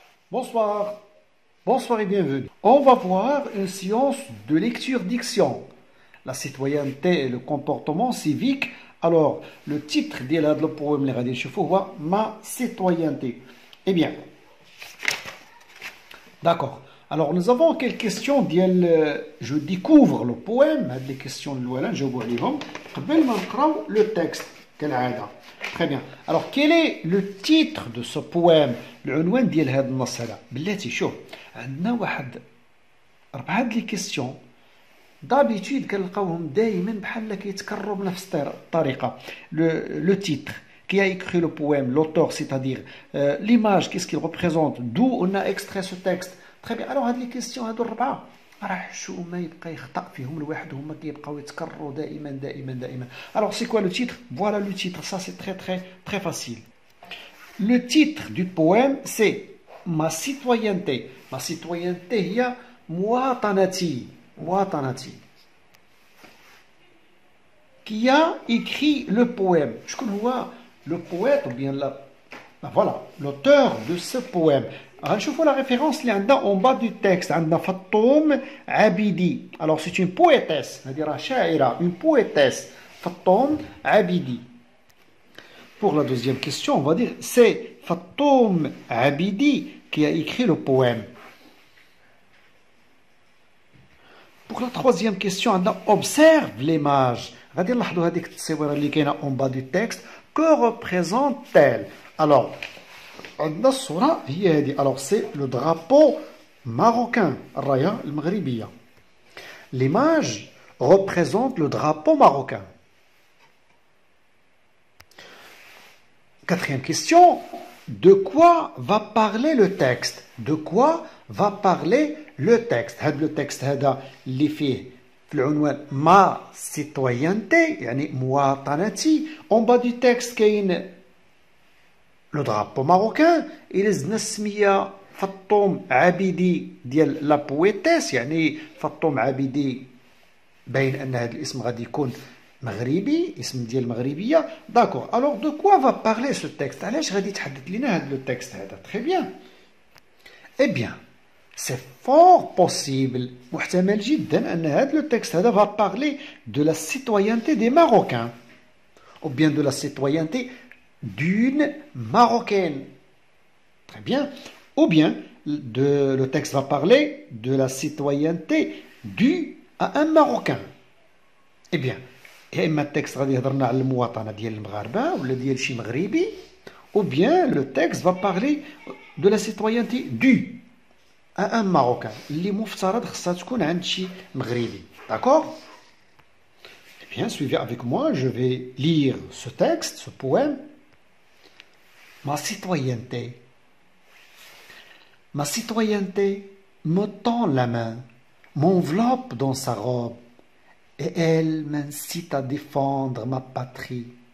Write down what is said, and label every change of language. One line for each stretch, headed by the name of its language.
French: Bonsoir, bonsoir et bienvenue. On va voir une séance de lecture-diction. La citoyenneté et le comportement civique. Alors, le titre de la poème
Arabic: اللي غادي نشوفوه
French: هو Ma citoyenneté. Eh bien, d'accord. Alors, nous avons quelques questions. Je découvre le poème. Les questions
Arabic: الأولى نجاوبوا عليهم قبل ما نقراو
French: le texte
Arabic: كالعادة.
French: Très bien. Alors, quel est le titre de ce poème?
Arabic: العنوان ديال هذا النص هذا. بلاتي شوف عندنا واحد 4 لي كيسيون
French: d'habitude
Arabic: كنلقاوهم دائما بحال كيتكرروا بنفس الطريقة.
French: Le titre, qui a écrit le poème, l'auteur, c'est-à-dire l'image, qu'est-ce qu'il représente, d'où on a extrait ce texte. Très bien.
Arabic: Alors هاد لي كيسيون هادو 4 راه شو ما يبقى يخطأ فيهم الواحد هما كيبقاو يتكرروا دائما دائما دائما.
French: Alors c'est quoi le titre? Voilà le titre. Ça c'est très très très facile. Le titre du poème c'est Ma citoyenneté. Ma citoyenneté
Arabic: هي مواطنتي. مواطنتي.
French: Qui a écrit le poème?
Arabic: شكون هو
French: le poète ou bien voilà l'auteur de ce poème.
Arabic: غنشوفوا
French: la référence
Arabic: اللي عندنا
French: en bas du texte.
Arabic: عندنا فطوم عبيدي.
French: Alors c'est une poétesse.
Arabic: هذه راه شاعرة.
French: Une poétesse.
Arabic: فطوم عبيدي.
French: Pour la deuxième question, on va dire c'est Fatoum Abidi qui a écrit le poème. Pour la troisième question, on observe l'image.
Arabic: غادي نلاحظوا هذيك التصويره اللي كاينه
French: en bas du texte. Que représente-t-elle?
Arabic: Alors, عندنا الصورة هي هذه.
French: Alors, c'est le drapeau marocain,
Arabic: الراية المغربية.
French: L'image représente le drapeau marocain. Quatrième question, de quoi va parler le texte? De quoi va parler le texte? Le texte
Arabic: هذا اللي فيه في العنوان ما citoyenneté يعني مواطنتي.
French: En bas du texte كاين le drapeau marocain.
Arabic: إلى زدنا السمية فطوم عبيدي ديال لا بويتيس يعني فطوم عبيدي باين أن هذا الاسم غادي يكون مغربي اسم ديال المغربيه. داكور.
French: alors de quoi va parler ce texte?
Arabic: علاش غادي يتحدث لنا هذا لو تكست هذا؟
French: très bien. eh bien c'est fort possible
Arabic: محتمل جدا ان هذا لو تكست هذا
French: va parler de la citoyenneté des Marocains ou bien de la citoyenneté d'une Marocaine. Très bien. Ou bien le texte va parler de la citoyenneté due à un Marocain.
Arabic: eh bien يا اما التكست غادي يهضرنا على المواطنه ديال المغاربه ولا ديال شي مغربي
French: ou bien le texte va parler de la citoyenneté due à un marocain
Arabic: اللي مفترض خصها تكون عند شي مغربي.
French: D'accord? Eh bien, suivez avec moi, je vais lire ce texte, ce poème. Ma citoyenneté. Ma citoyenneté me tend la main, m'enveloppe dans sa robe. Et elle m'incite à défendre ma patrie.